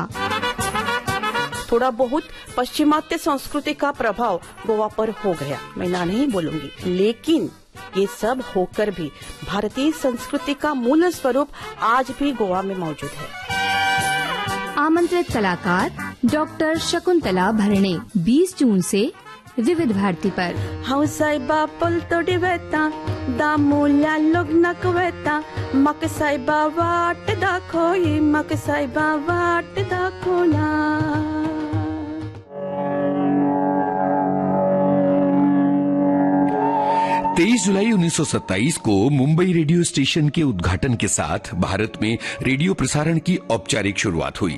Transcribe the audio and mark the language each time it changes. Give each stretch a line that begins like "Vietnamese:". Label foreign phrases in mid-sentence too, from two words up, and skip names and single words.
Hindi: थोड़ा बहुत पश्चिमात्य संस्कृति का प्रभाव गोवा पर हो गया, मैं ना नहीं बोलूंगी, लेकिन ये सब होकर भी भारतीय संस्कृति का मूल स्वरूप आज भी गोवा में मौजूद है। आमंत्रित कलाकार डॉक्टर शकुंतला भरणे 20 जून से विविध भारती पर।
Konkani: हौसाइबा पुल तोडी वेता दामुल्या लग्नक वेता मक साइबा वाट दाखोई मक साइबा वाट दाखोना।
Hindi: 23 जुलाई 1927 को मुंबई रेडियो स्टेशन के उद्घाटन के साथ भारत में रेडियो प्रसारण की औपचारिक शुरुआत हुई।